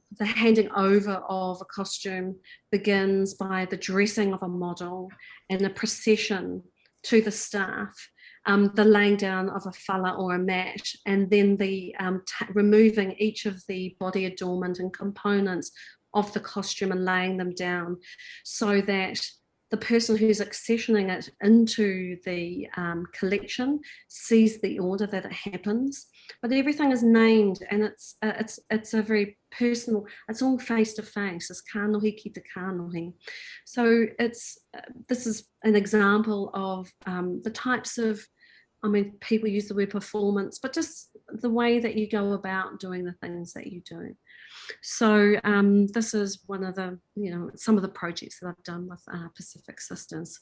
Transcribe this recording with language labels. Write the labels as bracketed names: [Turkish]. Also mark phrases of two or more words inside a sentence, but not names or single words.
[English] The handing over of a costume begins by the dressing of a model and a procession to the staff, the laying down of a fala or a mat, and then the removing each of the body adornment and components of the costume and laying them down, so that the person who's accessioning it into the collection sees the order that it happens. But everything is named, and it's a very personal. It's all face to face. It's [Māori] kanohi ki te kanohi. [English] So this is an example of the types of, I mean, people use the word performance, but just the way that you go about doing the things that you do. So this is one of the, you know, some of the projects that I've done with Pacific Sisters.